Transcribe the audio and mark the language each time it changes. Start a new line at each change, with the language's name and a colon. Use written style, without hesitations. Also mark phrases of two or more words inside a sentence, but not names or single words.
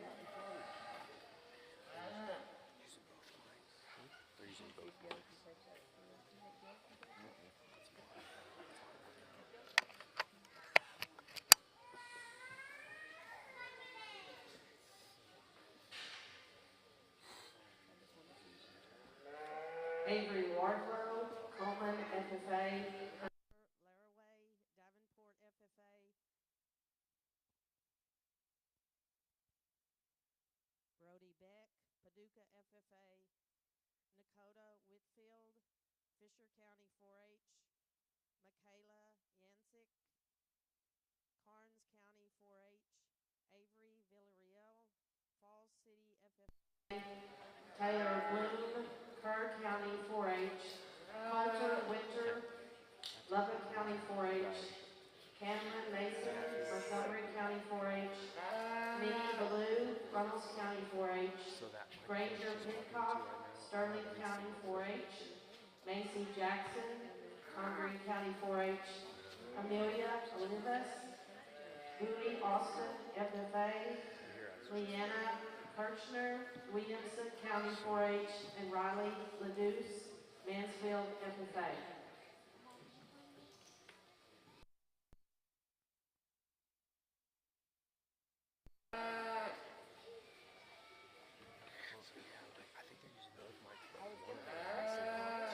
English: They're using both marks. Avery Wardlow, Coleman FFA, Laraway, Davenport FFA, Brody Beck, Paducah FFA, Nakota Whitfield, Fisher County 4-H, Michaela Yancic, Karnes County 4-H, Avery Villarreal, Falls City FFA, Taylor Bloom, Kerr County 4-H, Coulter Winter, Lubbock County 4-H, Cameron Mason, Montgomery County 4-H, Minnie Ballou, Runnels County 4-H, Granger Pincock, Sterling County 4-H, Macy Jackson, Congreve County 4-H, Amelia Olivas, Bowie Austin FFA, Leanna Kirchner, Williamson County 4-H, and Riley Ledouce, Mansfield FFA. I think they're using both mics, but one of them has some mics.